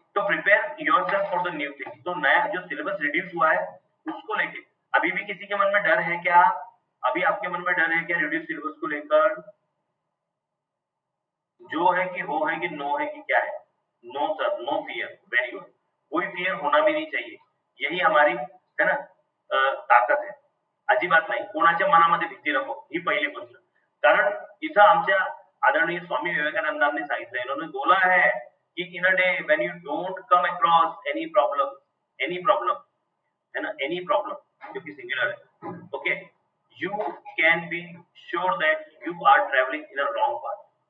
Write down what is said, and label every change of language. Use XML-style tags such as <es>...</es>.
<hi>तो</hi> <en>Prepare yourself for the new thing.</en> <hi>तो नया जो सिलेबस रिड्यूस हुआ है उसको लेके अभी भी किसी के मन में डर है क्या? अभी आपके मन में डर है क्या रिड्यूस सिलेबस को लेकर? जो है कि हो है कि नो है कि क्या है?</hi> <en>No sir, no fear, very good.</en> <hi>कोई फियर होना भी नहीं चाहिए, यही हमारी है ना</hi> <mr>ताकद आहे. अजिबात नाही, कोणाच्या मनामध्ये भीती नको, ही पहिली गोष्ट. कारण इथं आमच्या आदरणीय स्वामी विवेकानंदांनी सांगितलं,</mr> <hi>इन्होंने बोला है कि</hi> <en>In a day when you don't come across any problem, है ना, any problem, क्योंकि singular है, okay, you can be sure that you are travelling in a wrong path.</en>